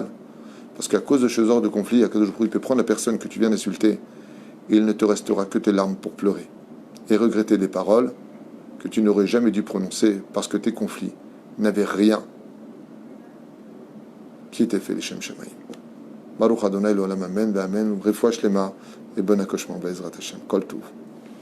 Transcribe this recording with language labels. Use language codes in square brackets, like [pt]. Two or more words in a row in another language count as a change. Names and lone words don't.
[fr] Parce qu'à cause de ce genre de conflit, à cause de il peut prendre la personne que tu viens d'insulter, et il ne te restera que tes larmes pour pleurer. Et regretter des paroles que tu n'aurais jamais dû prononcer parce que tes conflits n'avaient rien qui était fait [he] לשם שמים. ברוך ה' לעולם אמן, אמן, רפואה שלמה [fr] et bon accouchement, [he] בעזרת השם. כל טוב.